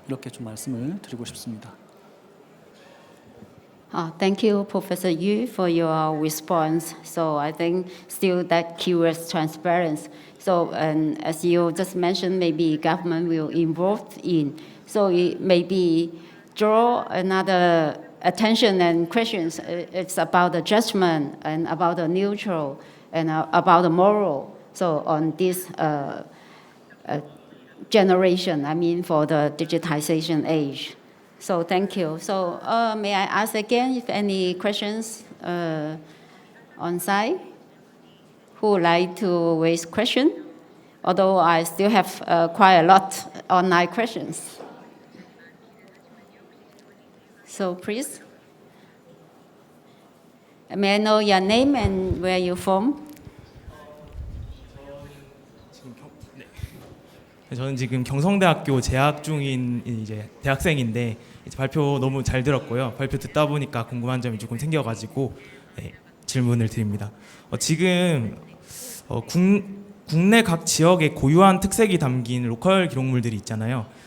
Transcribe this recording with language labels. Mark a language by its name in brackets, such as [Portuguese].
[Korean] 이렇게 좀 말씀을 드리고 싶습니다. [English] Thank you, Professor Yu, for your response. So I think still that keywords transparency. So and as you just mentioned, maybe government will involve in. So it maybe draw another attention and questions. It's about the judgment and about the neutral and about the moral. So on this generation, I mean for the digitization age. So thank you. So may I ask again if any questions on site? Who would like to raise question? although I still have quite a lot online questions. So please, may I know your name and where you're from? [Korean] 저는 지금 경성대학교 재학 중인 이제 대학생인데 이제 발표 너무 잘 들었고요. 발표 듣다 보니까 궁금한 점이 조금 생겨가지고 질문을 드립니다. 지금 국내 각 지역의 고유한 특색이 담긴 로컬 기록물들이 있잖아요.